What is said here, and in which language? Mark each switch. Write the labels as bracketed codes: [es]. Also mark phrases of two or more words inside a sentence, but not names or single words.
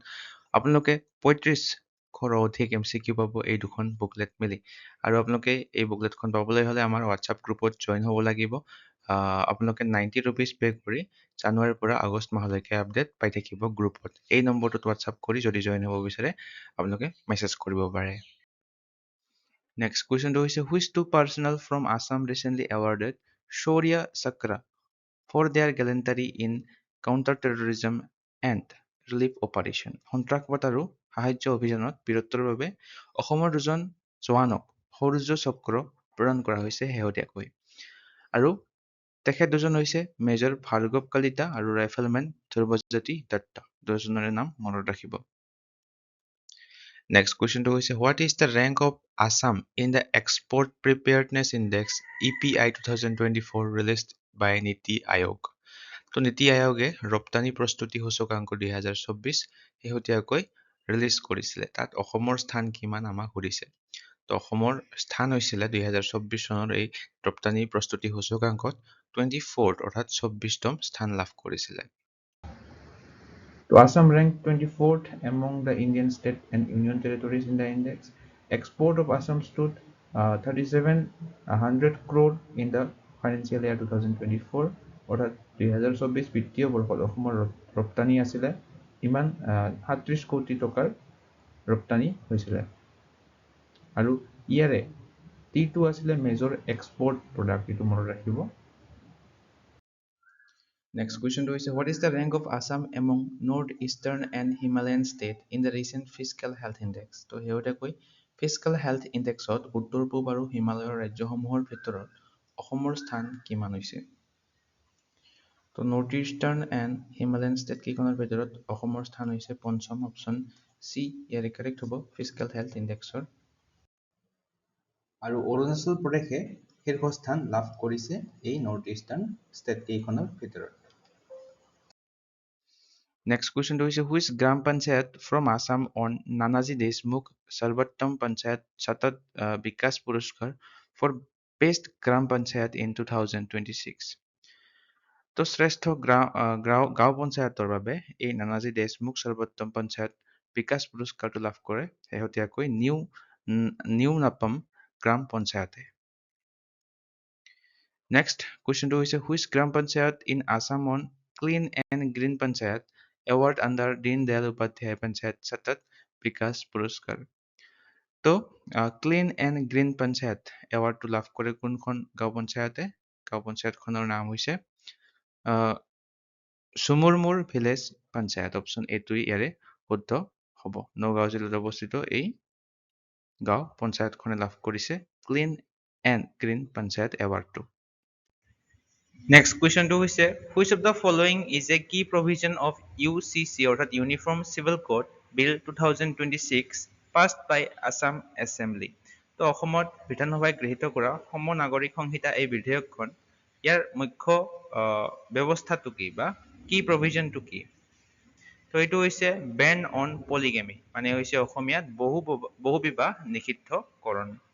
[as] আপোনালোকে 35শৰো অধিক MCQ পাব এই দুখন বুকলেট মিলি। আৰু আপোনালোকে এই বুকলেটখন পাবলৈ হ'লে আমাৰ হোৱাটছআপ [en] group join [as] হ'ব লাগিব। আপোনালোকে 90 [en] rupees pay' [as] কৰি জানুৱাৰীৰ পৰা আগষ্ট মাহলৈকে আপডেট পাই থাকিব গ্ৰুপত। এই নম্বৰটোত হোৱাটছআপ কৰি যদি জইন হ'ব বিচাৰে আপোনালোকে মেছেজ কৰিব পাৰে। [en] Next question হৈছে, which two personnel from Assam recently awarded Shaurya Chakra for their gallantry in counter-terrorism and relief operation? [as] সন্ত্ৰাসবাদ আৰু সাহায্য অভিযানত বীৰত্বৰ বাবে অসমৰ দুজন জোৱানক শৌৰ্য চক্ৰ প্ৰদান কৰা হৈছে শেহতীয়াকৈ। আৰু তেখেত দুজন হৈছে মেজৰ ভাৰ্গৱ কলিতা আৰু ৰাইফলমেন ধ্ৰুৱজ্যোতি দত্ত। দুজনৰে নাম মনত ৰাখিব। [en] Next question to is, what is the rank of Assam in the Export Preparedness Index EPI 2024 released by Niti Aayog? [as] তো নীতি আয়োগে ৰপ্তানি প্ৰস্তুতি সূচকাংক 2024 শেহতীয়াকৈ ৰিলিজ কৰিছিলে। তাত অসমৰ স্থান কিমান আমাক সুধিছে। তো অসমৰ স্থান হৈছিলে 2024 চনৰ এই ৰপ্তানি প্ৰস্তুতি সূচকাংকত 24th অৰ্থাৎ 24তম স্থান লাভ কৰিছিলে। [en] So Assam ranked 24th among the Indian state and union territories in the index. Export of Assam stood 3700 crore in the financial year 2024. [as] অৰ্থাৎ 2024 বিত্তীয় বৰ্ষত অসমৰ ৰপ্তানি আছিলে ইমান 37 কোটি টকাৰ ৰপ্তানি হৈছিলে। আৰু ইয়াৰে টি2 আছিলে [en] major export product, [as] এইটো মনত ৰাখিব। [en] Next question to is, what is the rank of Assam among northeastern and Himalayan state in the recent fiscal health index? [as] তো শেহতীয়াকৈ [en] fiscal health indexত [as] উত্তৰ পূব আৰু হিমালয়ৰ ৰাজ্যসমূহৰ ভিতৰত অসমৰ স্থান কিমান হৈছে? তো [en] North Eastern and Himalayan state [as] কেইখনৰ ভিতৰত অসমৰ স্থান হৈছে পঞ্চম, [en] option C [as] ইয়াৰে কাৰেক্ট হ'ব [en] physical health index. [as] আৰু অৰুণাচল প্ৰদেশে শীৰ্ষস্থান লাভ কৰিছে এই [en] North Eastern state [as] কেইখনৰ ভিতৰত। [en] Next question to is, which Gram Panchayat from Assam on Nanaji Deshmukh Sarvottam Panchayat Satat Vikas Puraskar for Best Gram Panchayat in 2026? [as] তো শ্ৰেষ্ঠ গাঁও পঞ্চায়তৰ বাবে এই নানাজী দেশমুখ সৰ্বোত্তম পঞ্চায়ত বিকাশ পুৰস্কাৰটো লাভ কৰে শেহতীয়াকৈ নিউ নাপাম গ্ৰাম পঞ্চায়তে। [en] Next question to is, which Gram Panchayat in Assam on Clean and Green Panchayat award under Deen Dayal Upadhyay Panchayat Satat Vikas Puraskar? [as] তো [en] Clean and Green Panchayat award [as] লাভ কৰে কোনখন গাঁও পঞ্চায়তে? গাঁও পঞ্চায়তখনৰ নাম হৈছে চুমুৰমুৰ ভিলেজ পঞ্চায়ত, অপশ্যন এটোৱে ইয়াৰে শুদ্ধ হ'ব। নগাঁও জিলাত অৱস্থিত এই গাঁও পঞ্চায়তখনে লাভ কৰিছে [en] Clean and Green Panchayat award. Next question to is, which of the following is a key provision of UCC অর্থাৎ Uniform Civil Code Bill 2026 passed by Assam Assembly? [as] তো অসমত বিধানসভাই গৃহীত কৰা সম নাগৰিক সংহিতা এই বিধেয়কখন ইয়াৰ মুখ্য ব্যৱস্থাটো কি বা কি প্ৰভিজনটো কি? তো এইটো হৈছে [en] ban on polygamy, [as] মানে হৈছে অসমীয়াত বহু বিবাহ নিষিদ্ধকৰণ।